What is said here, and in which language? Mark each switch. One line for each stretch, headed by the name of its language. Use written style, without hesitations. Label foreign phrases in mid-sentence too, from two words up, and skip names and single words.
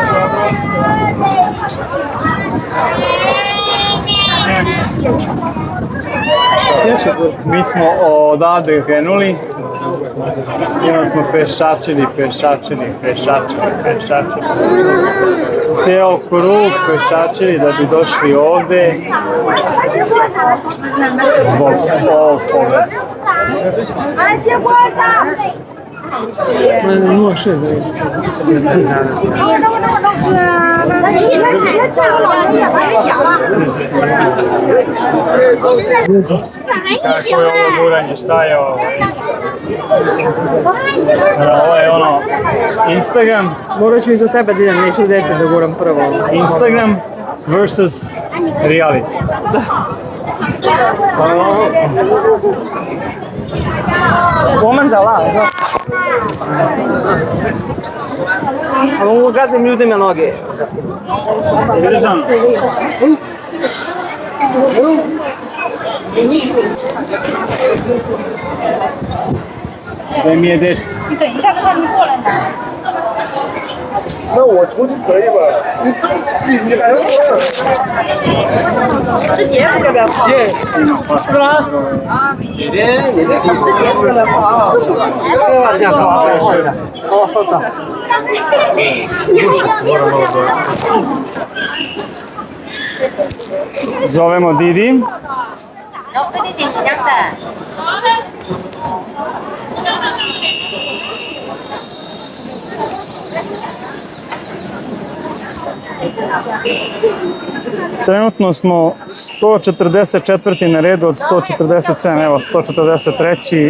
Serbian: Mi smo odavde krenuli i onda smo pešačili. Cijel krug pešačili da bi došli ovde zbog ovog pogleda.
Chinese: 哎，结果啥？ 0,6
Serbian: Kako je ovo guranje, šta je ovo? Ovo je ono, Instagram. Morat ću i za tebe da idem, neću dete da guram prvo.
English: Instagram versus reality.
Chinese: 我们走了，走。
Serbian: 我 gazim ljudima noge. Držam. Gdje mi je dete?
Chinese: 你等一下，他们过来拿。那我出去可以吧？你来了。这碟子要不要放？是吧？啊，你的这碟子要不要放啊？这碗酱放啊，好，放上。
Serbian: Zovemo Didi.
Chinese: 然后给你订个两单。
Serbian: Trenutno smo 144. na redu od 147, evo 143.